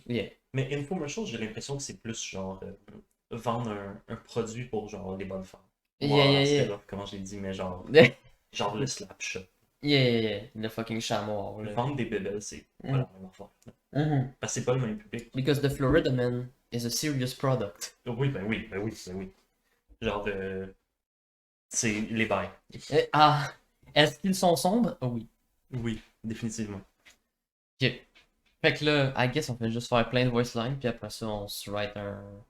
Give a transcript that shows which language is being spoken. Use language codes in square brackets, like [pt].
[en] Yeah. [fr] Mais infomercial, j'ai l'impression que c'est plus genre vendre un produit pour genre les bonnes femmes. [en] Yeah, [fr] Moi, [en] yeah, [fr] c'est [en] yeah. [fr] là comment j'ai dit, mais genre, [en] Yeah, [fr] genre le slap shop. yeah, yeah. Le fucking chameau, là. Vendre des bébelles, c'est pas la même affaire. Mhm. Parce que c'est pas le même public. [en] Because the Florida Man is a serious product. [fr] Oui, ben oui, ben oui, ben oui. Genre, c'est les bails. Ah, est-ce qu'ils sont sombres? Oui. Oui, définitivement. Ok. Fait que là, I guess on fait juste faire plein de voice lines, puis après ça, on se write un.